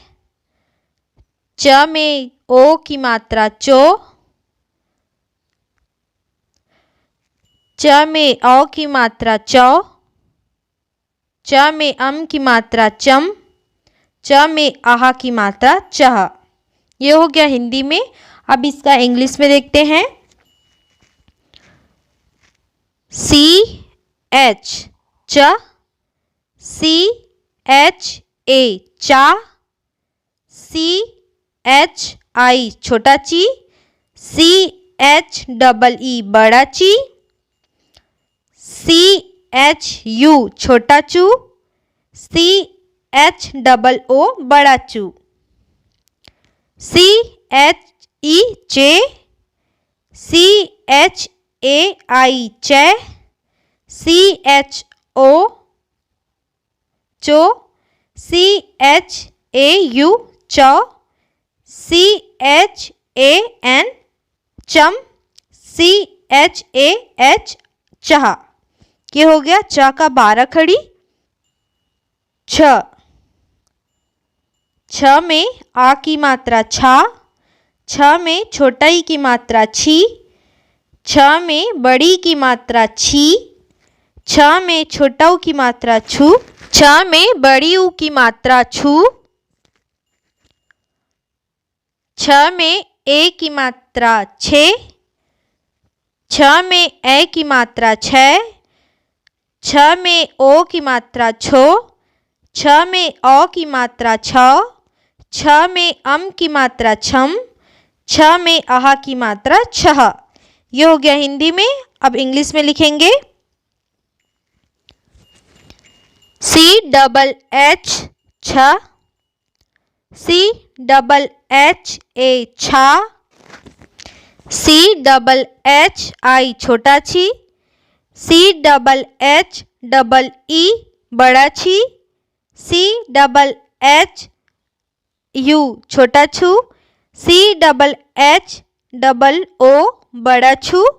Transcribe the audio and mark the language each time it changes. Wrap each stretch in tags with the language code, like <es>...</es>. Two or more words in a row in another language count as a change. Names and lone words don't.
<hi>च में ओ की मात्रा चो, च में औ की मात्रा चौ, च में अम की मात्रा चम, च में आह की मात्रा चह। ये हो गया हिंदी में। अब इसका इंग्लिश में देखते हैं। CH च, CHA चा, CHI छोटा ची, CHEE बड़ा ची, CHU छोटा चू, CHOO बड़ा चू, CHE चे, CHAI चे, CHO चो, CHAU चौ, CHAN चम, CHAH चह। ये हो गया च का 12 खड़ी। छ, छ में आ की मात्रा छा, छ में छोटा ई की मात्रा छी, छ में बड़ी की मात्रा छी, छ में छोटा ऊ की मात्रा छू, छ में बड़ी ऊ की मात्रा छू, छ में ए की मात्रा छे, छ में ए की मात्रा छै, छ में ओ की मात्रा छो, छ में औ की मात्रा छौ, छ में अम की मात्रा छम, छ में आह की मात्रा छह। ये हो गया हिंदी में। अब इंग्लिश में लिखेंगे। CHH छ, CHHA छा, CHHI छोटा छी, CHHEE बड़ा छी, CHHU छोटा छू, CHHOO बड़ा छू,</hi>